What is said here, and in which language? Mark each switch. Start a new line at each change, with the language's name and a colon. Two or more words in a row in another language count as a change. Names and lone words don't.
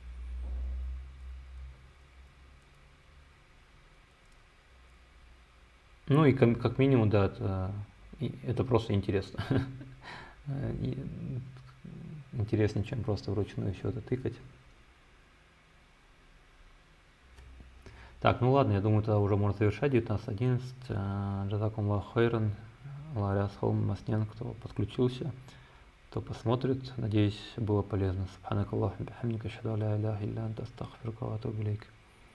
Russian: Ну и как минимум, это просто интересно. интереснее, чем просто вручную все это тыкать. Так, ну ладно, я думаю, тогда уже можно завершать. 19:11.
Arabic: جزاكم الله خيرا. Аллах Холм Маснен,
Russian: кто подключился, кто посмотрит. Надеюсь, было полезно.
Arabic: سبحانك الله بحمدك، أشهد أن لا إله إلا أنت، أستغفرك وأتوب إليك.